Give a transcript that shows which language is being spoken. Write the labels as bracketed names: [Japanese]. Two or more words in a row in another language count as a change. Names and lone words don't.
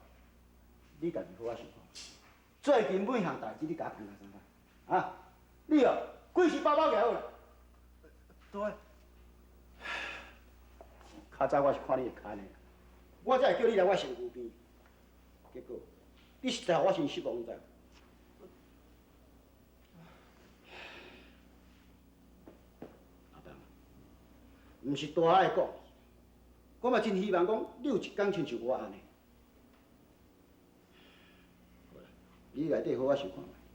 [Min Nan Chinese] 你家己好好想看，最近每项代志你甲我谈下啥个？啊？你哦，几时包包夹好啦？对。较早我是看你会看的，我才会叫你来我身躯边，结果你实在互我真失望，你知无？毋是大爱讲，我嘛真希望讲你有一天亲像我安尼。好啦，你内底好好想看觅。